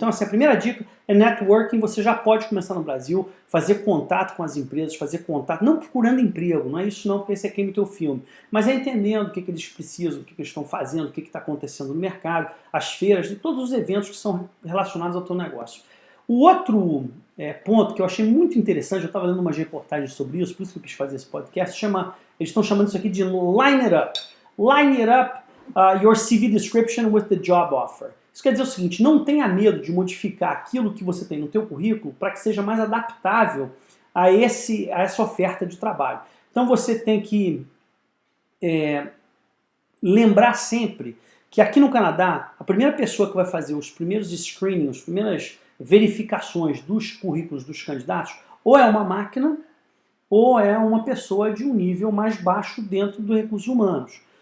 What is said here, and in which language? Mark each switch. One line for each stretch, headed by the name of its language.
Portuguese: Então, assim, a primeira dica é networking. Você já pode começar no Brasil, fazer contato com as empresas, fazer contato, não procurando emprego, não é isso não, porque esse aqui é o teu filme, mas é entendendo o que eles precisam, o que eles estão fazendo, o que está acontecendo no mercado, as feiras, e todos os eventos que são relacionados ao teu negócio. O outro ponto que eu achei muito interessante, eu estava lendo umas reportagens sobre isso, por isso que eu quis fazer esse podcast, eles estão chamando isso aqui de Line It Up.
English: Line It Up your CV description with the job offer.
Portuguese: Isso quer dizer o seguinte, não tenha medo de modificar aquilo que você tem no teu currículo para que seja mais adaptável a essa oferta de trabalho. Então você tem que lembrar sempre que aqui no Canadá, a primeira pessoa que vai fazer os primeiros screenings, as primeiras verificações dos currículos dos candidatos, ou é uma máquina, ou é uma pessoa de um nível mais baixo dentro dos recursos humanos.